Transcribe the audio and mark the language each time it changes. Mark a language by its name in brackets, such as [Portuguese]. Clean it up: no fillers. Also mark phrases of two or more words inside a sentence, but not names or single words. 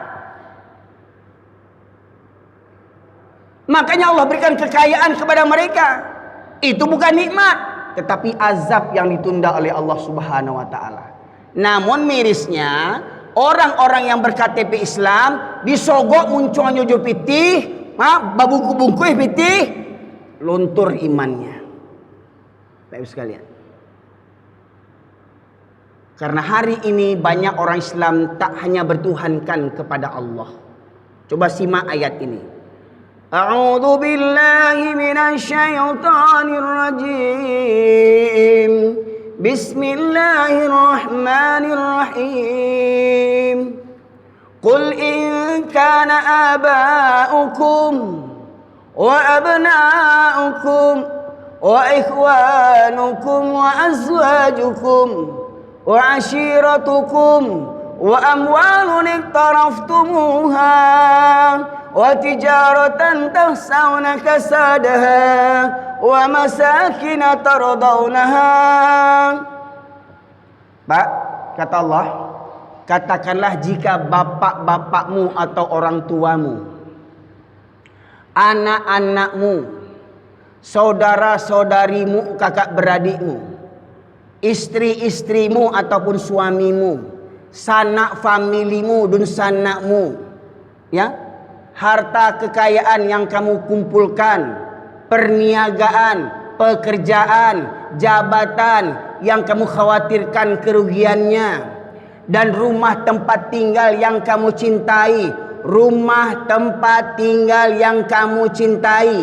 [Indonesian] Makanya Allah berikan kekayaan kepada mereka. Itu bukan nikmat, tetapi azab yang ditunda oleh Allah [Arabic] Subhanahu wa Ta'ala. [Indonesian] Namun mirisnya, orang-orang yang berKTP Islam disogok muncul [Minangkabau] nyojo pitih, babungku-bungkuh pitih, [Indonesian] luntur imannya. Baik sekalian. Karena hari ini banyak orang Islam tak hanya bertuhankan kepada Allah. Coba simak ayat ini. [Arabic] أعوذ بالله من الشيطان الرجيم. بسم الله الرحمن الرحيم. قل إن كان آباؤكم وأبناؤكم وإخوانكم وأزواجكم وعشيرتكم وأموال اقترفتموها وتجارة تخشون كسادها ومساكن ترضونها. [Indonesian] Pak, kata Allah, katakanlah jika bapak-bapakmu atau orang tuamu, anak-anakmu, saudara-saudarimu, kakak beradikmu, istri-istrimu ataupun suamimu, sanak familimu dan sanakmu, ya, harta kekayaan yang kamu kumpulkan, perniagaan, pekerjaan, jabatan yang kamu khawatirkan kerugiannya, dan rumah tempat tinggal yang kamu cintai, rumah tempat tinggal yang kamu cintai.